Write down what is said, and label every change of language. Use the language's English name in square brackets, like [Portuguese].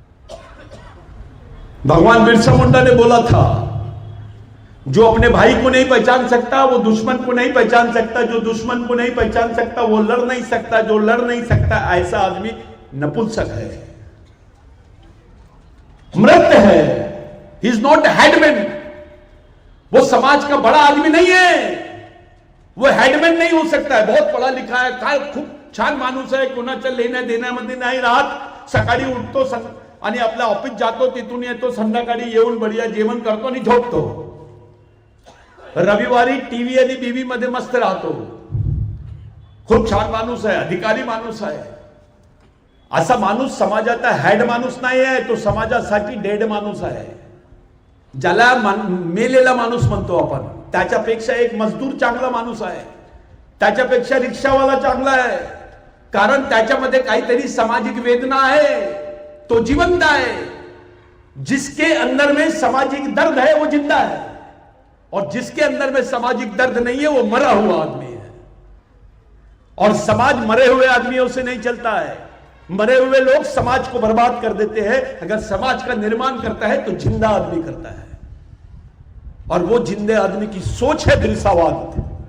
[Hindi] भगवान बिरसा मुंडा ने बोला था, जो अपने भाई को नहीं पहचान सकता वो दुश्मन को नहीं पहचान सकता, जो दुश्मन को नहीं पहचान सकता वो लड़ नहीं सकता, जो लड़ नहीं सकता ऐसा आदमी नपुंसक है, मृत है। [English] He is not headman. [Hindi] वो समाज का बड़ा आदमी नहीं है, वो हेडमैन नहीं हो सकता है। [Marathi] बहुत पढ़ा लिखा है, काय खूप छान माणूस आहे, कोणाच्या लेण्या देण्यामध्ये नाही राहत, सकाळी उठतो आणि आपल्या ऑफिस जातो, तिथून येतो, संध्याकाळी येऊन बढिया जेवण करतो आणि झोपतो, रविवारी टीव्ही आणि बीव्ही मध्ये मस्त राहतो। खूप छान माणूस आहे, अधिकारी माणूस आहे। असा माणूस समाजाचा हेड माणूस नाही आहे, तो समाजासाठी डेड माणूस आहे, ज्याला मेलेला माणूस म्हणतो आपण। त्याच्यापेक्षा एक मजदूर चांगला माणूस आहे, त्याच्यापेक्षा रिक्षावाला चांगला आहे, कारण त्याच्यामध्ये काहीतरी सामाजिक वेदना आहे, तो जीवंत है। [Hindi] जिसके अंदर में सामाजिक दर्द है वो जिंदा है, और जिसके अंदर में सामाजिक दर्द नहीं है वो मरा हुआ आदमी है। और समाज मरे हुए आदमियों से नहीं चलता है। मरे हुए लोग समाज को बर्बाद कर देते हैं। अगर समाज का निर्माण करता है तो जिंदा आदमी करता है, और वो जिंदे आदमी की सोच है बिरसावाद।